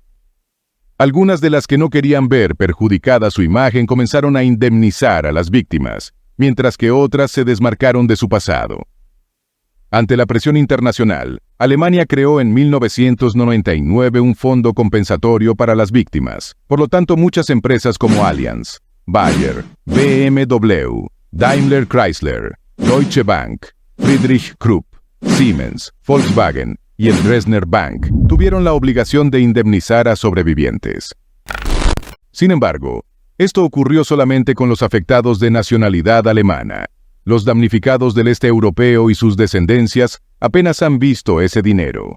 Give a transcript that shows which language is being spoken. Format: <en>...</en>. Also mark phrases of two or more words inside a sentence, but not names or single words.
<es>Algunas de las que no querían ver perjudicada su imagen comenzaron a indemnizar a las víctimas, mientras que otras se desmarcaron de su pasado. Ante la presión internacional, Alemania creó en 1999 un fondo compensatorio para las víctimas. Por lo tanto, muchas empresas como Allianz, Bayer, BMW, Daimler Chrysler, Deutsche Bank, Friedrich Krupp, Siemens, Volkswagen y el Dresdner Bank tuvieron la obligación de indemnizar a sobrevivientes. Sin embargo, esto ocurrió solamente con los afectados de nacionalidad alemana. Los damnificados del este europeo y sus descendencias apenas han visto ese dinero.</es>